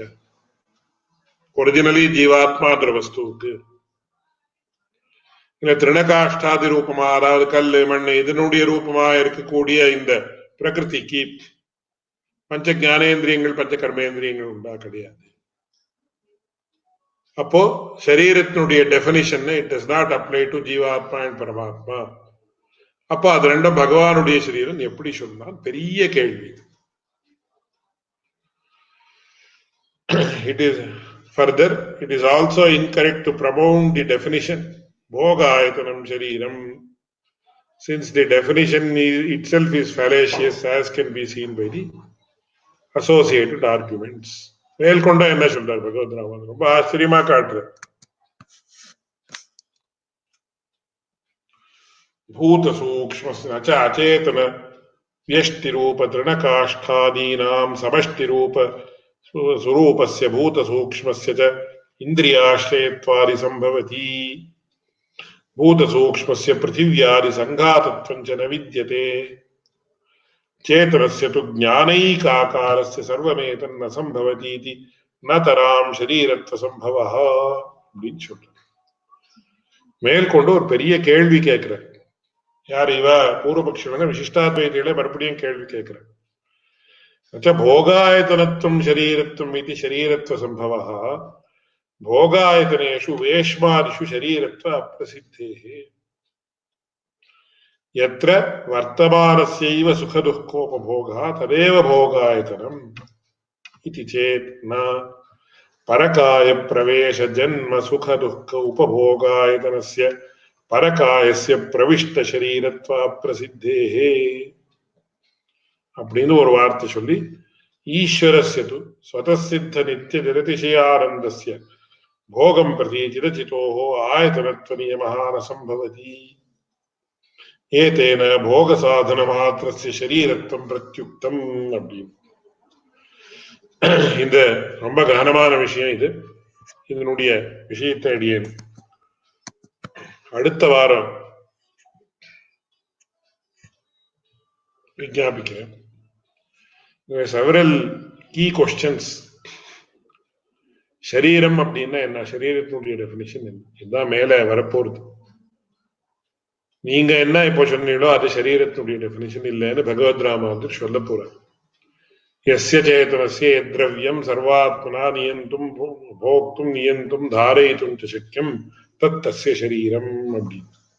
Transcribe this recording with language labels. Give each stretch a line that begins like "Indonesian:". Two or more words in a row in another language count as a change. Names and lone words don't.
Tamil: ஒரிஜினலி ஜீவாத்மான்ற வஸ்துவுக்கு இல்ல திருணகாஷ்டாதி ரூபமா, அதாவது கல் மண் இதனுடைய ரூபமா இருக்கக்கூடிய இந்த பிரகிருதிக்கு பஞ்ச ஞானேந்திரியங்கள் பஞ்ச கர்மேந்திரியங்கள் உண்டா? கிடையாது. அப்போ சரீரத்தினுடைய
English: definition it does not apply to Jivatma and Paramatma.
Tamil: அப்போ அது ரெண்டும் பகவானுடைய சரீரம் எப்படி சொல்லலாம்? பெரிய கேள்வி.
English: It is further, it is also incorrect to propound the definition
Sanskrit: भोगायतनं शरीरम्,
English: since the definition itself is fallacious, as can be seen by the associated arguments.
Tamil: மேல்கொண்ட என்ன சொல்றார் பகவத் ராமன்? ரொம்ப ஆச்சரியமா காட்டுற.
Sanskrit: भूत सूक्ष्म अचेतन व्यष्टि रूप तृणकाष्ठादीनां समष्टि ரூப स्वरूपस्य भूतसूक्ष्मस्य च इन्द्रियाश्रयत्वादि सम्भवति भूतसूक्ष्मस्य पृथिव्यादि सङ्घातत्वं च न विद्यते चेतनस्य तु ज्ञानैकाकारस्य सर्वमेतन्न सम्भवति इति न तराम शरीरत्व संभवः
Tamil: அப்படின்னு சொல்றார். மேற்கொண்டு ஒரு பெரிய கேள்வி கேட்கிறார். யார் இவ? பூர்வபக்ஷி விசிஷ்டாத்வைதிகளை மறுபடியும் கேள்வி கேட்கிறார்.
Sanskrit: भोगायतनत्वं शरीरत्वम् इति शरीरत्व संभवः भोगायतनेषु वेश्मादिषु शरीरत्व अप्रसिद्धेः यत्र वर्तमानस्यैव सुखदुःखोपभोगः तदेव भोगायतनम् इति चेत् न परकाय प्रवेश जन्म सुखदुःख उपभोगायतनस्य परकायस्य प्रविष्ट शरीरत्व अप्रसिद्धेः
Tamil: அப்படின்னு ஒரு வார்த்தை சொல்லி
Sanskrit: ईश्वरस्य तु स्वतःसिद्ध नित्य निरतिशयानन्दस्य भोगं प्रति चिदचितोः आयतनत्व नियमः न सम्भवति एतेन भोग साधन मात्रस्य शरीरत्वं प्रत्युक्तम् அப்படின்னு.
Tamil: இந்த ரொம்ப கனமான விஷயம் இது. இதனுடைய விஷயத்தை அடியேன் அடுத்த வாரம் விஞ்ஞாபிக்கிறேன்.
English: several key questions.
Tamil: சரீரம் அப்படின்னா என்ன? சரீரத்தினுடைய டெபினிஷன் என்ன? இதுதான் மேல வரப்போறது. நீங்க என்ன இப்போ சொன்னீங்களோ அது சரீரத்தினுடைய டெபினிஷன் இல்லைன்னு பகவத் ராமானுஜர் சொல்ல போறார்.
Sanskrit: यस्य चेतनस्य यद्द्रव्यं सर्वात्मना नियन्तुं भोक्तुं नियन्तुं धारयितुं च शक्यं तत् तस्य शरीरम् அப்படின்னு.